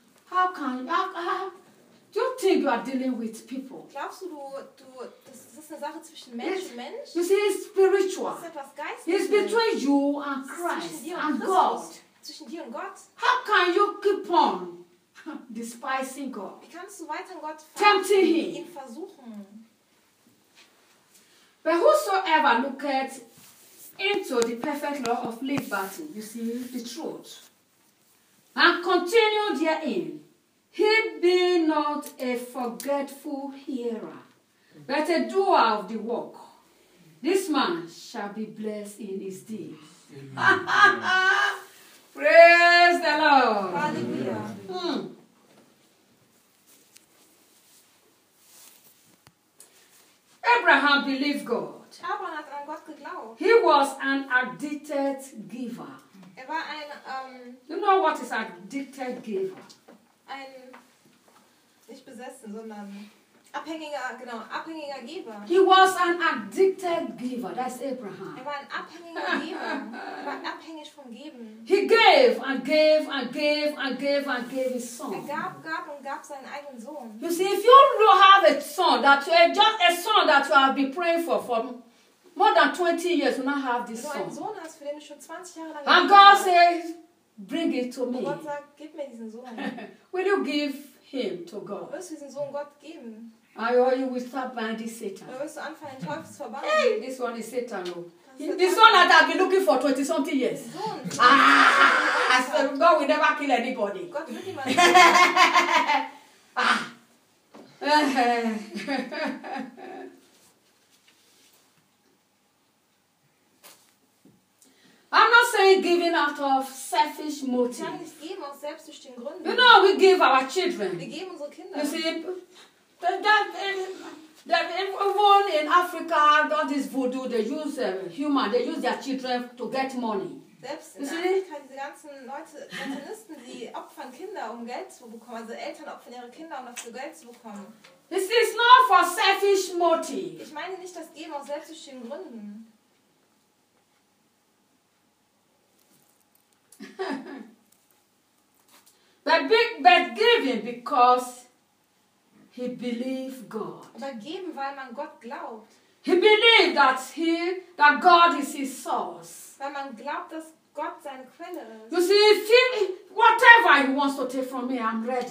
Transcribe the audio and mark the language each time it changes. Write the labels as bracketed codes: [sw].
[en] Do you think you are dealing with people? [de] Glaubst du, das ist eine Sache zwischen Mensch und Mensch? [en] You see, it's spiritual. [de] Das ist etwas Geistliches. [en] It's between you and Christ and God. [de] Zwischen dir und Gott. [en] How can you keep on despising God? [de] Wie kannst du weiter Gott [en] tempting him? [de] Ihn versuchen. [en] But whosoever looketh into the perfect law of liberty, you see, the truth. And continue therein. He be not a forgetful hearer, but a doer of the work. This man shall be blessed in his deeds. Praise the Lord. Hallelujah. Abraham believed God. [de] Abraham hat an Gott geglaubt. [en] He was an addicted giver. [de] Er war ein, [en] you know what is an addicted giver? [de] Ein, nicht besessen, sondern abhängiger Geber. [en] He was an addicted giver, that's Abraham. [de] Er war ein abhängiger Geber. Er war abhängig vom Geben. [en] He gave and gave and gave and gave and gave his son. [de] Er gab und gab seinen eigenen Sohn. [en] You see, if you have a son that you have just a son that you have been praying for more than 20 years, you now have this [de] Sohn. Sohn hast, für den du schon 20 Jahre lang. [en] And God says, bring it to me. [de] Gott sagt, gib mir diesen Sohn. [en] Will you give him to God? [de] Wirst du diesen Sohn Gott geben? [en] Or you will start binding Satan. [de] Oder wirst du anfangen, den Teufel zu verbannen? [en] Hey, this one is Satan. The son that I've been looking for 20 something years. [de] Sohn. [en] I said, God will never kill anybody. [de] Gott will niemanden. [en] I'm not saying giving out of selfish motive. [de] Kann nicht geben aus selbstsüchtigen Gründen. [en] You know, we give our children. [de] Wir geben unsere Kinder. [en] You see, Everyone in Africa does this voodoo. They use human. They use their children to get money. [de] Selbst in Afrika, diese ganzen Leute, Satanisten, die opfern Kinder, um Geld zu bekommen. Also Eltern opfern ihre Kinder, um dafür Geld zu bekommen. [en] This is not for selfish motive. [de] Ich meine nicht das Geben aus selbstsüchtigen Gründen. [en] But giving because he believed God. [de] Aber geben, weil man Gott glaubt. [en] He believed that that God is his source. [de] Weil man glaubt, dass Gott seine Quelle ist. [en] You see, if he, whatever he wants to take from me, I'm ready.